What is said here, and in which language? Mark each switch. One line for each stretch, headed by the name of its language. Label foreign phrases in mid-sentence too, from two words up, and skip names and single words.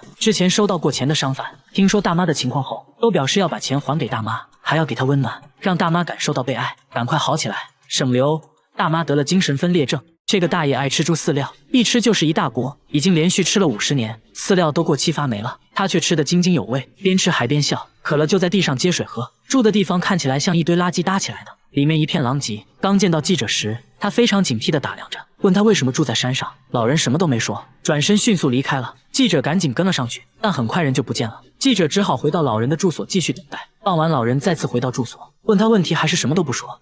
Chinese: 之前收到過錢的商販聽說大媽的情況後，都表示要把錢還給大媽，還要給她溫暖，讓大媽感受到被愛，趕快好起來，省流。大媽得了精神分裂症，這個大爺愛吃豬飼料，一吃就是一大鍋，已經連續吃了50年，飼料都過期發霉了，他卻吃得津津有味，邊吃還邊笑。渴了就在地上接水喝，住的地方看起來像一堆垃圾搭起來的，裡面一片狼藉。剛見到記者時，他非常警惕地打量着，問他為什麼住在山上。老人什麼都沒說，轉身迅速離開了。記者趕緊跟了上去，但很快人就不見了。記者只好回到老人的住所繼續等待。傍晚，老人再次回到住所， 問他問題還是什麼都不說。